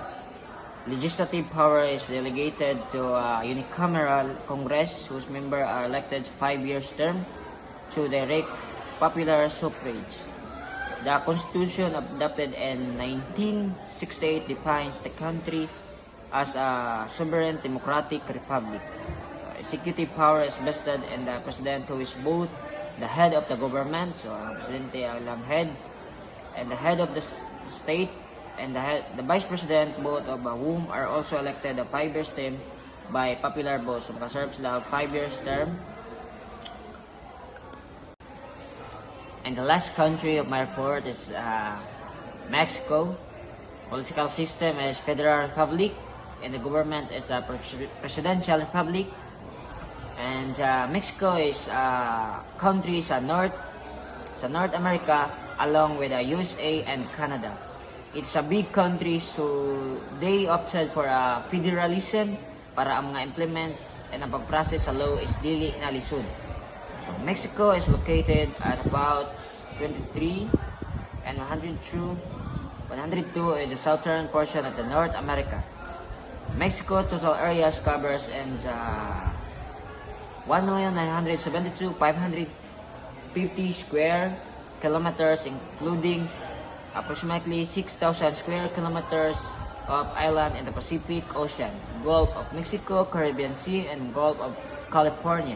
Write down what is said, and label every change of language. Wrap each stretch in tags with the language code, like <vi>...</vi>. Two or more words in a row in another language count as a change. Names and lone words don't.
<en>Legislative power is delegated to a unicameral Congress whose members are elected 5 years term through direct popular suffrage. The Constitution adopted in 1968 defines the country as a sovereign democratic republic. So, executive power is vested in the president who is both the head of the government,</en> <ceb>so ang presidente ang head,</ceb> <en>and the head of the state, and the vice president, both of whom are also elected a 5 years term by popular vote.</en> <ceb>So makaserve sila 5 years term.</ceb> <en>And the last country of my report is Mexico. Political system is federal republic, and the government is a presidential republic. And Mexico is a country sa North America along with the USA and Canada. It's a big country, so they opted for a federalism</en> <ceb>para ang mga implement and ang pag-process sa law is dili inalisod.</ceb> <en>So Mexico is located at about 23 and 102 in the southern portion of the North America. Mexico total areas covers and 1,972,550 square kilometers, including approximately 6,000 square kilometers of island in the Pacific Ocean, Gulf of Mexico, Caribbean Sea, and Gulf of California.</en>